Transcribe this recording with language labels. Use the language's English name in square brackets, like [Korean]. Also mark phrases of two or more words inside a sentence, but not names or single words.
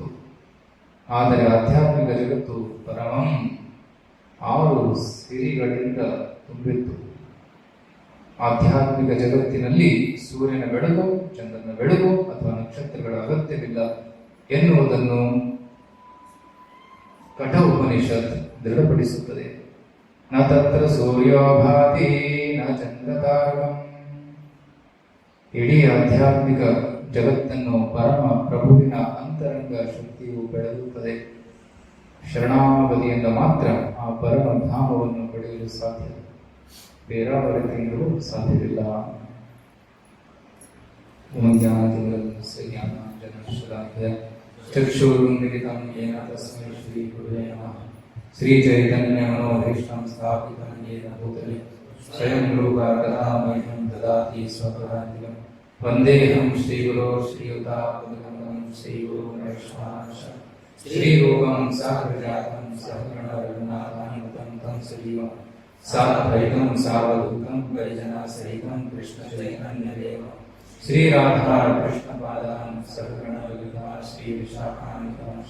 [Kannada] ಆದರೆ ಆಧ್ಯಾತ್ಮಿಕ ಜಗತ್ತು ಪರಮಂ 6 ಸಿರಿಗಳಿಂದ ತುಂಬಿತ್ತು. ಆಧ್ಯಾತ್ಮಿಕ ಜಗತ್ತಿನಲ್ಲಿ ಸೂರ್ಯನ ಬೆಳಕು, ಚಂದ್ರನ ಬೆಳಕು ಅಥವಾ ನಕ್ಷತ್ರಗಳ ಅಗತ್ಯವಿಲ್ಲ ಎನ್ನುವುದನ್ನು ಕಠ ಉಪನಿಷತ್ ದೃಢಪಡಿಸುತ್ತದೆ. [Sanskrit] ನ ತತ್ರ ಸೂರ್ಯೋ ಭಾತಿ ನ ಚಂದ್ರತಾರಕಂ. [Kannada] ಇಡೀ ಆಧ್ಯಾತ್ಮಿಕ ಜಗತ್ತನ್ನು ಪರಮ ಪ್ರಭುವಿನ ಅಂತರಂಗ ಶಕ್ತಿಯು ಬೆಳಗುತ್ತದೆ. ಶರಣಾಗತಿಯಿಂದ ಮಾತ್ರ ಆ ಪರಮ ಧಾಮವನ್ನು ಪಡೆಯಲು ಸಾಧ್ಯ. ಬೇರಾವ ರೀತಿಯಿಂದಲೂ ಸಾಧ್ಯವಿಲ್ಲ. [Sanskrit] ಚಕ್ಷುರುನ್ಮಿಲಿತಂ ಯೇನ ತಸ್ಮೈ ಶ್ರೀ ಗುರುವೇ ನಮಃ. ಶ್ರೀ ಚೈತನ್ಯ ಮನೋಭೀಷ್ಟಂ ಸ್ಥಾಪಿತಂ ಯೇನ ಭೂತಲೆ ಸ್ವಯಂ ರೂಪ ಕಥಾಮಹ್ಯಂ ದದಾತಿ ಸ್ವಪದಾಂತಿಕಂ. ವಂದೇಹಂ ಶ್ರೀಗುರೋ ಶ್ರೀಯುತಾಪದಕಮಲಂ ಶ್ರೀಗುರು ವೈಷ್ಣವಾಂಶ ಶ್ರೀರೂಪಂ ಸಾಗ್ರಜಾತಂ ಸಹಗಣರಘುನಾಥಾನ್ವಿತಂ तं ಸಜೀವಂ ಸಾದ್ವೈತಂ ಸಾವಧೂತಂ ಪರಿಜನಸಹಿತಂ ಕೃಷ್ಣ ಚೈತನ್ಯದೇವ ಶ್ರೀ ರಾಧಾ ಕೃಷ್ಣ ಪಾದಾನ್ ಸಹಗಣರಘುನಾ ಶ್ರೀ ವಿಶಾಖಾನ್ವಿತಾಂಶ.